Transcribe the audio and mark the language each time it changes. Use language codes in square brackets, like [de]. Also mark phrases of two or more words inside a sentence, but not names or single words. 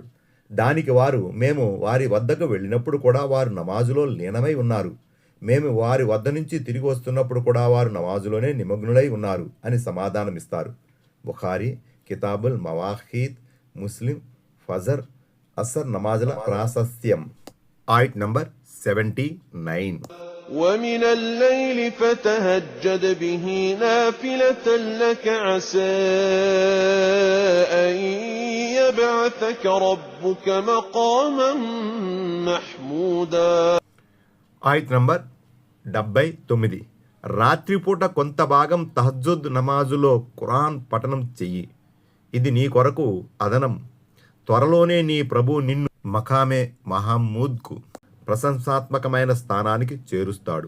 [te] దానికి వారు, మేము వారి వద్దకు వెళ్ళినప్పుడు కూడా వారు నమాజులో లీనమై ఉన్నారు, మేము వారి వద్ద నుంచి తిరిగి వస్తున్నప్పుడు కూడా వారు నమాజులోనే నిమగ్నులై ఉన్నారు అని సమాధానమిస్తారు. బుఖారీ కితాబుల్ మవాఖీత్, ముస్లిం ఫజర్ అసర్ నమాజుల ప్రాశస్త్యం. ఆయట్ నంబర్ 79. [ar] ومن الليل فتهجد به نافلة لك عسى أن يبعثك ربك مقاما محمودا. [te] ఆయత్ నంబర్ 79. రాత్రిపూట కొంత భాగం తహజ్జుద్ నమాజులో ఖురాన్ పఠనం చెయ్యి. ఇది నీ కొరకు అదనం. త్వరలోనే నీ ప్రభు నిన్ను మఖామే మహమూద్కు ప్రశంసాత్మకమైన స్థానానికి చేరుస్తాడు.